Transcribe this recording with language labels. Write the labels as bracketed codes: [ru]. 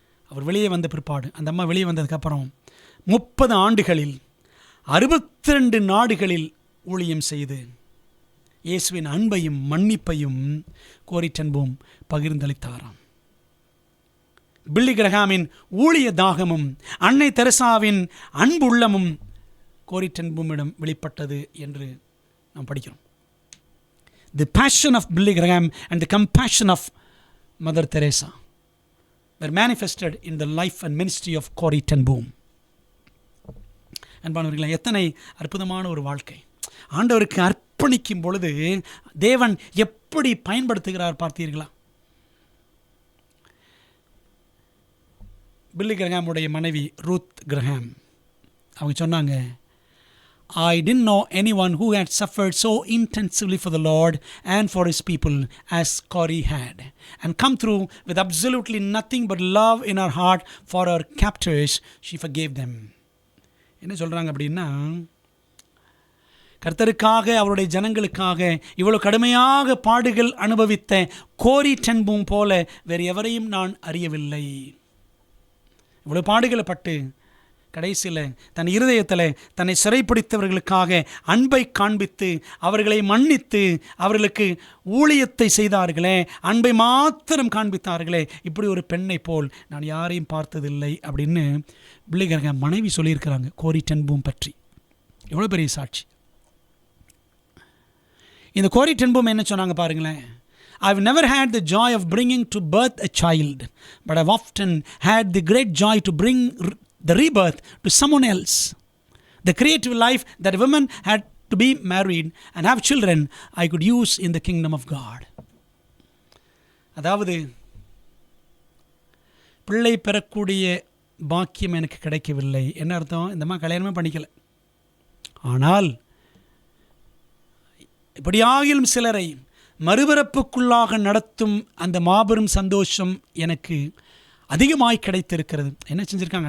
[ta] அவர் வெளியே வந்த பிற்பாடு, அந்த அம்மா வெளியே வந்ததுக்கப்புறம் 30 ஆண்டுகளில் 62 நாடுகளில் ஊழியம் செய்து இயேசுவின் அன்பையும் மன்னிப்பையும் கோரி டென் பூம் பகிர்ந்தளித்தாராம். பில்லி கிரஹாமின் ஊழிய தாகமும் அன்னை தெரசாவின் அன்பு உள்ளமும் கோரி டென் பூமிடம் வெளிப்பட்டது என்று நாம் படிக்கிறோம். [en] The passion of Billy Graham and the compassion of Mother Teresa were manifested in the life and ministry of Corrie ten Boom. [ta] அன்பானவர்களே, எத்தனை அற்புதமான ஒரு வாழ்க்கை! ஆண்டவருக்கு அர்ப்பணிக்கும் பொழுது தேவன் எப்படி பயன்படுத்துகிறார் பார்த்தீர்களா? பில்லி கிரஹாமுடைய மனைவி ரூத் கிரஹாம் அவங்க சொன்னாங்க, [en] I didn't know anyone who had suffered so intensively for the Lord and for His people as Corrie had, and come through with absolutely nothing but love in her heart for her captors. She forgave them. [ta] என்ன சொல்கிறாங்க அப்படின்னா, கர்த்தருக்காக அவருடைய ஜனங்களுக்காக இவ்வளோ கடுமையாக பாடுகள் அனுபவித்த கோரி டென் பூம் போல வேறு எவரையும் நான் அறியவில்லை. இவ்வளோ பாடுகளை பட்டு கடைசியில் தன் இருதயத்தில் தன்னை சிறைப்பிடித்தவர்களுக்காக அன்பை காண்பித்து அவர்களை மன்னித்து அவர்களுக்கு ஊழியத்தை செய்தார்களே, அன்பை மாத்திரம் காண்பித்தார்களே, இப்படி ஒரு பெண்ணை போல் நான் யாரையும் பார்த்ததில்லை அப்படின்னு பில்லி கிரஹாம் மனைவி சொல்லியிருக்கிறாங்க கோரி டென் பூம் பற்றி. எவ்வளோ பெரிய சாட்சி! இந்த கோரி டென் பூம் என்ன சொன்னாங்க பாருங்களேன். [en] I've never had the joy of bringing to birth a child, but I've often had the great joy to bring the rebirth to someone else. The creative life that women had to be married and have children, I could use in the kingdom of God. [ta] அதாவது பிள்ளை பெறக்கூடிய பாக்கியம் எனக்கு கிடைக்கவில்லை. என்ன அர்த்தம்? இந்தம்மா கல்யாணமே பண்ணிக்கல. ஆனால் இப்படியாகிலும் சிலரை மறுபிறப்புக்குள்ளாக நடத்தும் அந்த மாபெரும் சந்தோஷம் எனக்கு அதிகமாய் கிடைத்திருக்கிறது. என்ன செஞ்சுருக்காங்க?